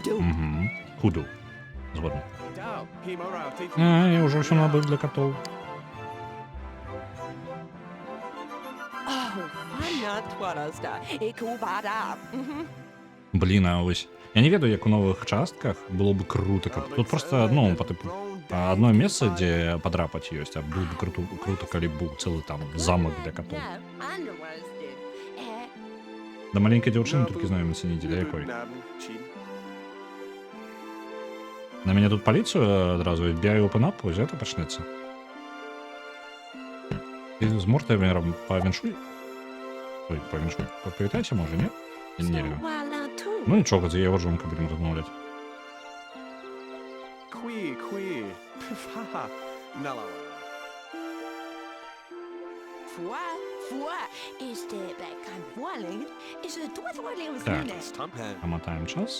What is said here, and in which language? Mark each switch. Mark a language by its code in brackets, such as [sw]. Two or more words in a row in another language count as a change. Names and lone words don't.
[be] Худу. Згодны. Я ўжо ўсё набыў для катоў. Блін, а вось... Я не ведаю, як у новых частках [ru] было бы круто, [be] каб тут просто, ну, [ru] по типу, [be] одно месца, дзе падрапаць ёсць, [ru] а было бы круто, [be] калі быў цэлы там замак для катоў. Да маленькай дзяўчыны толькі знаёміцца недзе, да якой? На мяне тут паліцыю адразу [en] FBI open up, [be] вось гэта пачнецца. Ты з мортамерам павіншуй? Ой, павіншуй. Павітайся, можа, не? Не ведаю. Ну нічога, за яго жонка будем размаўляць. Так, паматаем час.